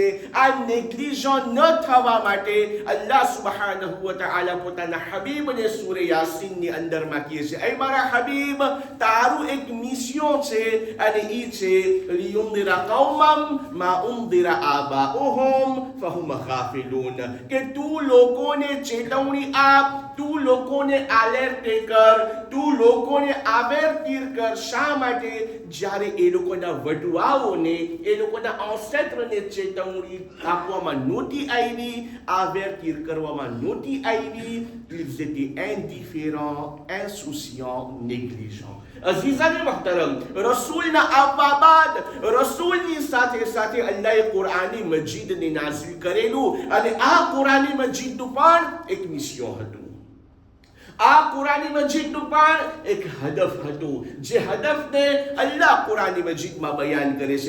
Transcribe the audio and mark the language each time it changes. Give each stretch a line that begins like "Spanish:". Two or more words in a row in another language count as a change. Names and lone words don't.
Gujarati: આ નેગ્લિજન્ટ ન થવા માટે
Arabic: الله سبحانه وتعالى
Gujarati: પોતાના હબીબને સૂરે યાસીનની અંદરમાં કહે છે, એ મારા હબીબ તારું એક મિશન છે અને ઈ છે
Arabic: لتنذر قوما ما أنذر آباؤهم فهم غافلون,
Gujarati: કે તું લોકોને ચેતવણી આપ, તું લોકોને એલર્ટ કર, તું લોકોને આવેરતીર કર. શા માટે? જ્યારે એ લોકોના વડવાઓને, એ લોકોના એન્સેસ્ટરને ચેતવણી આપવામાં નહોતી આવી, આવેરતીર કરવામાં નહોતી આવી.
French: Ils étaient indifférents, insouciants, négligents.
Urdu: عزیزانِ محترم,
Gujarati: રસૂલના આવવા બાદ રસૂલની સાથે સાથે અલ્લાહે કુરાની મજીદને નાઝિલ કરેલું અને આ કુરાની મજીદનું પણ એક મિશન હતું. આ કુરાની મજીદનું પણ એક હદફ હતું, જે હદફને અલ્લાહ કુરાની મજીદમાં બયાન કરે છે.